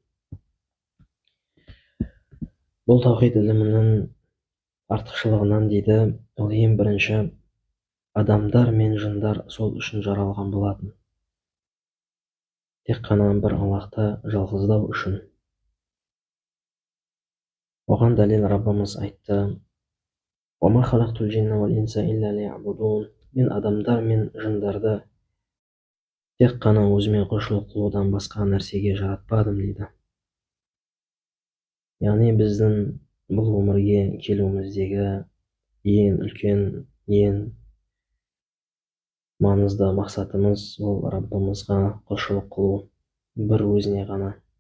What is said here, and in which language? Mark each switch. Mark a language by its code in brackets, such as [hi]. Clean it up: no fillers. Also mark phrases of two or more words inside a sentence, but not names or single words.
[kk] Бұл таухид ілімінің артықшылығынан дейді, ол ең бірінші, адамдар мен жындар сол үшін жаралған болатын. Тек қана бір Аллахты жалғыздау үшін. Оған дәлел Раббымыз айтты: [ar] «وما خلقت الجن والإنس إلا ليعبدون». [kk] Мен адамдар мен жындарды тек қана өзіме құлшылық қылудан басқа нәрсеге жаратпадым дейді. Яғни біздің бұл өмірге келуіміздегі ең үлкен, ең маңызды мақсатымыз ол Раббымызға құлшылық қылу, бір өзіне ғана.